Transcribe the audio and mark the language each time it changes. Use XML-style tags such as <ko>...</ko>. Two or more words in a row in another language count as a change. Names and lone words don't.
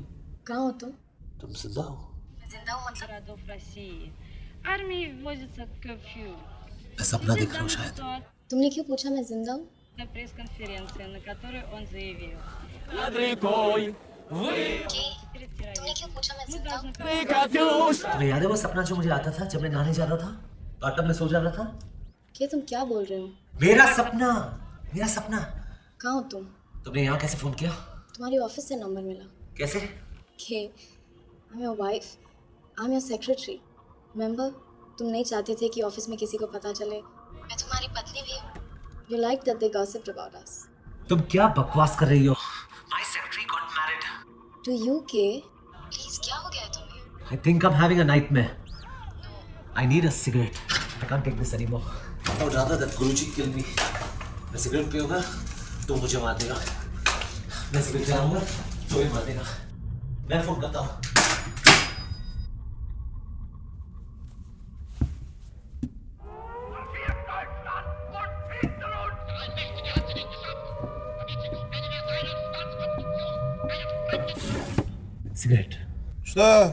<hi>कहाँ हो तुम तुम जिंदा हो जिंदा हूँ मतलब</hi> <ru>городов России. Армии вводится curfew.</ru> <hi>मैं सपना देख रहा हूँ शायद तुमने क्यों पूछा मैं जिंदा हूँ</hi> <ru>На пресс-конференции, на которой он заявил.</ru> <hi>तुमने क्यों पूछा मैं जिंदा हूँ तुम्हें याद है वो सपना जो मुझे आता था जब मैं नहाने जा रहा था बाथटब में सो जा रहा था के तुम क्या बोल रहे हो मेरा सपना कहाँ हो तुम तुमने यहाँ कैसे फोन किया तुम्हारी ऑफिस से नंबर मिला कैसे के</hi> <en>I am your wife I am your secretary remember</en> <hi>तुम नहीं चाहते थे कि ऑफिस में किसी को पता चले मैं तुम्हारी पत्नी भी हूँ</hi> <en>you like that they gossiped about us</en> <hi>तुम क्या बकवास कर रही हो</hi> <en>my secretary got married to you</en> <hi>के प्लीज क्या हो गया है तुम्हें</hi> <en>I think I am having a nightmare I need a cigarette I can't take this anymore I would rather that Guruji kill me</en> <hi>मैं सिगरेट पीऊंगा तो मुझे मार देगा मैं सिगरेट चलाऊंगा तो ही मार देगा मैं फोन करता हूँ</hi> <en>Cigarette. Sir.</en>